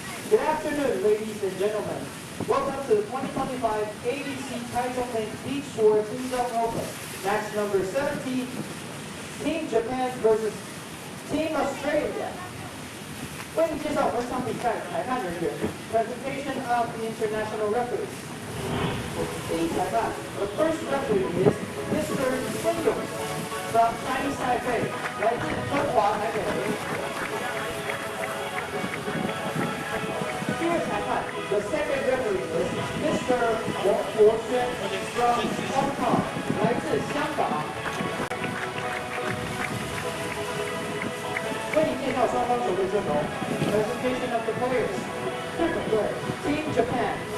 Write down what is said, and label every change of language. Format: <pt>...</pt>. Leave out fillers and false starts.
<en>Good afternoon, ladies and gentlemen. Welcome to the 2025 ABC Taichung Beach Shore Team Zone Open. Match number 17, Team Japan versus Team Australia.</en> <zh>为您介绍本场比赛裁判人员</zh> <en>Presentation of the international referees.</en> <zh>第一裁判</zh> <en>The first referee is Mr. Sun Yong from Chinese Taipei,</en> <zh>来自中华台北。第二裁判</zh> <en>The second referee is Mr. Wang Guoxuan from Hong Kong,</en> <zh>来自香港。为您介绍双方球队阵容</zh> <en>Presentation of the players.</en> <zh>日本队</zh> <en>Team Japan.</en>